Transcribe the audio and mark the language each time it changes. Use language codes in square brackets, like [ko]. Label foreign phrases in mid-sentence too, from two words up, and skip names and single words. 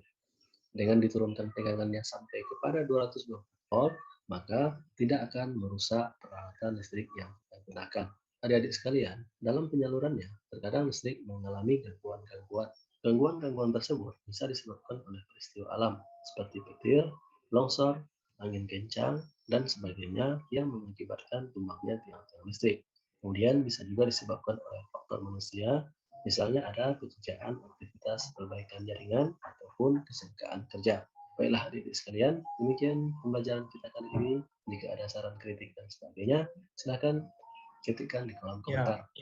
[id] Dengan diturunkan tegangannya sampai kepada 220 volt, maka tidak akan merusak peralatan listrik yang kita gunakan. Adik-adik sekalian, dalam penyalurannya, terkadang listrik mengalami gangguan-gangguan. Gangguan-gangguan tersebut bisa disebabkan oleh peristiwa alam, seperti petir, longsor, angin kencang, dan sebagainya yang mengakibatkan tumbangnya tiang-tiang listrik. Kemudian bisa juga disebabkan oleh faktor manusia, misalnya ada pekerjaan aktivitas perbaikan jaringan ataupun kesengkaan kerja. Baiklah adik-adik sekalian, demikian pembelajaran kita kali ini. Jika ada saran, kritik, dan sebagainya, silakan ketikkan di kolom komentar.